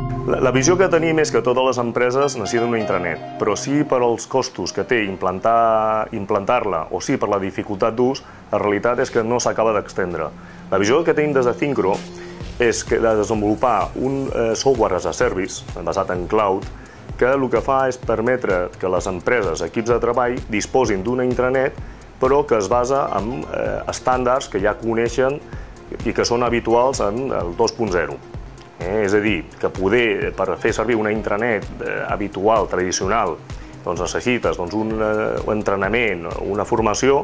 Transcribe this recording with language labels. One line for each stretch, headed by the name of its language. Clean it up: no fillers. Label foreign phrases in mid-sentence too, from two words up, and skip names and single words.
Catalan: La visió que tenim és que totes les empreses necessiten una intranet, però sí per als costos que té implantar-la o sí per la dificultat d'ús, la realitat és que no s'acaba d'extendre. La visió que tenim des de Syncro és de desenvolupar un
English: software as a service
Catalan: basat en cloud que el que fa és permetre que les empreses, equips de treball, disposin d'una intranet però que es basa en estàndards que ja coneixen i que són habituals en el 2.0. És a dir, que per fer servir una intranet habitual, tradicional, necessites un entrenament, una formació.